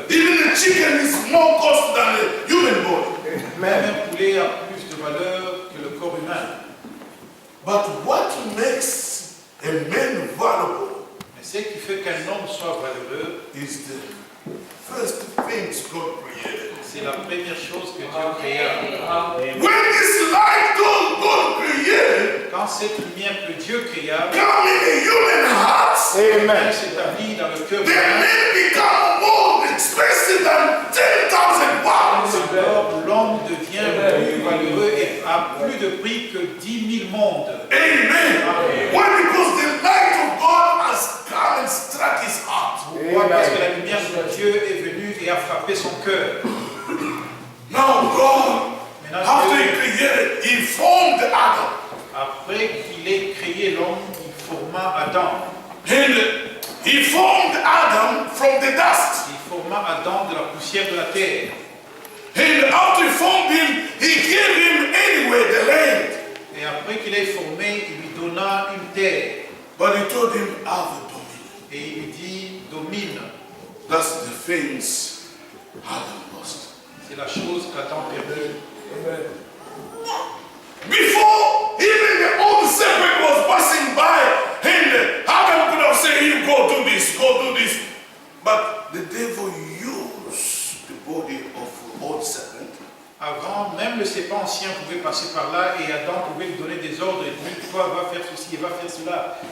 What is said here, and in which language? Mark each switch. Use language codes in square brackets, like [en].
[en] even the chicken is more cost than a human body. [fr] Même un poulet a plus de valeur que le corps humain. [en] But what makes a man valuable [fr] Mais ce qui fait qu'un homme soit valeureux, [en] is the first things God created. [fr] c'est la première chose que Dieu créa. [en] When this light God created [fr] Quand cette lumière que Dieu créa, [en] come in the human hearts, [fr] elle [en] Amen. [fr] s'établit dans le cœur [en] the [fr] humain. [en] man become more expensive than 10,000 pounds. [fr] Alors l'homme devient plus valeureux et a plus de prix que 10 000 mondes. [en] Amen. Why? Because the light of God has come and struck his heart. [fr] Pourquoi? Parce que la lumière de Dieu est venue et a frappé son cœur. [en] Now God, [fr] Maintenant, [en] after [fr] Dieu, [en] he created, he formed Adam. [fr] après qu'il ait créé l'homme, il forma Adam. [en] And he formed Adam from the dust. [fr] Il forma Adam de la poussière de la terre. [en] And after he formed him, he gave him anyway the land. [fr] Et après qu'il ait formé, il lui donna une terre. [en] But he told him, have a dominion. [fr] Et il lui dit, domine. [en] That's the things Adam lost. [fr] C'est la chose qu'Adam perdit. [en] Before even the old serpent was passing by, and Adam could have said, you go do this, go do this. But the devil used the body of the old serpent [fr] Avant, même le serpent ancien pouvait passer par là et Adam pouvait lui donner des ordres et dire, toi va faire ceci et va faire cela.